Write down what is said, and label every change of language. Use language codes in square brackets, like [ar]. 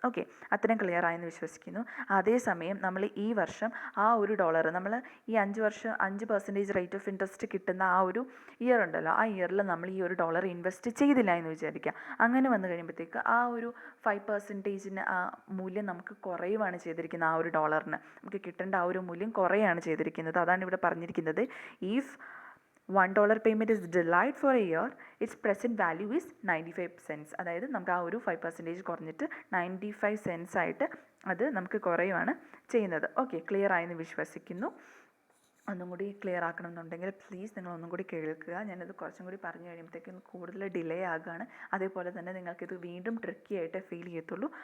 [ml] Okay, അത്രയും clear ആയെന്ന് വിശ്വസിക്കുന്നു. അതേസമയം നമ്മൾ ഈ വർഷം ആ $1 നമ്മൾ ഈ 5% റേറ്റ് ഓഫ് ഇൻട്രസ്റ്റ് കിട്ടുന്ന ആ ഒരു ഇയർ ഉണ്ടല്ലോ, ആ ഇയറിൽ നമ്മൾ ഈ $1 ഇൻവെസ്റ്റ് ചെയ്തില്ല എന്ന് വിചാരിക്കുക. അങ്ങനെ വന്നു കഴിയുമ്പോഴത്തേക്ക് ആ ഒരു 5% ആ മൂല്യം നമുക്ക് കുറയുവാണ് ചെയ്തിരിക്കുന്നത്. ആ $1 നമുക്ക് കിട്ടേണ്ട ആ ഒരു മൂല്യം കുറയാണ് ചെയ്തിരിക്കുന്നത്. അതാണ് ഇവിടെ പറഞ്ഞിരിക്കുന്നത്. [en] If $1 payment is delayed for a year, its present value is 95 cents. [ml] അതായത് നമുക്ക് ആ ഒരു 5% കുറഞ്ഞിട്ട് 95 cents ആയിട്ട് അത് നമുക്ക് കുറയുവാണ് ചെയ്യുന്നത്. ഓക്കെ, ക്ലിയർ ആയെന്ന് വിശ്വസിക്കുന്നു. ഒന്നും കൂടി ക്ലിയർ ആക്കണമെന്നുണ്ടെങ്കിൽ പ്ലീസ് നിങ്ങൾ ഒന്നും കൂടി കേൾക്കുക. ഞാനിത് കുറച്ചും കൂടി പറഞ്ഞു കഴിയുമ്പോഴത്തേക്കും കൂടുതൽ ഡിലേ ആകുകയാണ്. അതേപോലെ തന്നെ നിങ്ങൾക്കിത് വീണ്ടും ട്രിക്കി ആയിട്ട് ഫീൽ ചെയ്യത്തുള്ളൂ.